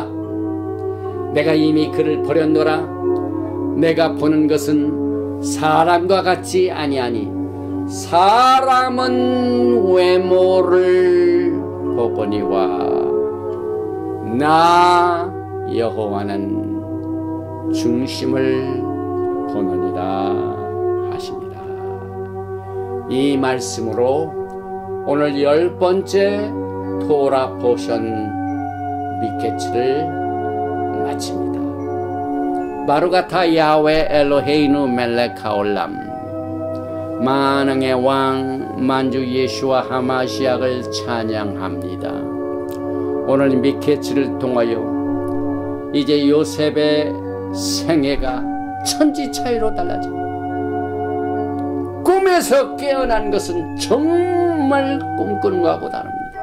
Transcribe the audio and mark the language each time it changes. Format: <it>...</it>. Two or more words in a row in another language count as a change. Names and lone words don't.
<ko>내가 이미 그를 버렸노라. 내가 보는 것은 사람과 같지 아니하니 사람은 외모를 보거니와 나 여호와는 중심을 보느니라 하십니다. 이 말씀으로 오늘 10번째</ko> <en>Torah portion</en> <ko>미케츠를 마칩니다.</ko> <he>ברוך אתה יהוה אלוהינו מלך העולם,</he> <ko>만왕의 왕 만주 예수와 하마시약을 찬양합니다. 오늘 미케츠를 통하여 이제 요셉의 생애가 천지차이로 달라집니다. 꿈에서 깨어난 것은 정말 꿈꾸는 것하고 다릅니다.</ko>